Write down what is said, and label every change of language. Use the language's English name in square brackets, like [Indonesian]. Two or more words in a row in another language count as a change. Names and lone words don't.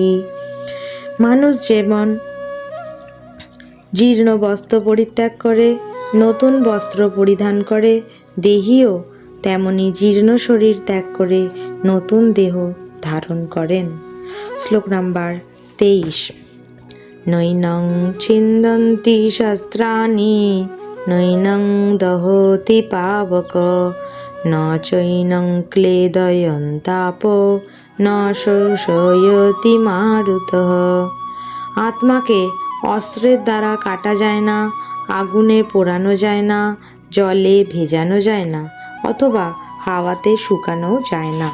[Bangla] মানুষ যেমন জীর্ণ বস্ত্র পরিত্যাগ করে নতুন বস্ত্র পরিধান করে, দেহীও তেমনি জীর্ণ শরীর ত্যাগ করে নতুন দেহ ধারণ করেন। শ্লোক নাম্বার [Sanskrit] 23। নৈনং ছিন্দন্তি শস্ত্রাণি নৈনং দহতি পাবক ন চৈনং ক্লেদয়ন্তাপো ন শোষয়তি মারুতঃ। [Bangla] আত্মাকে অস্ত্রের দ্বারা কাটা যায় না, আগুনে পোড়ানো যায় না, জলে ভেজানো যায় না, অথবা হাওয়াতে শুকানো যায় না।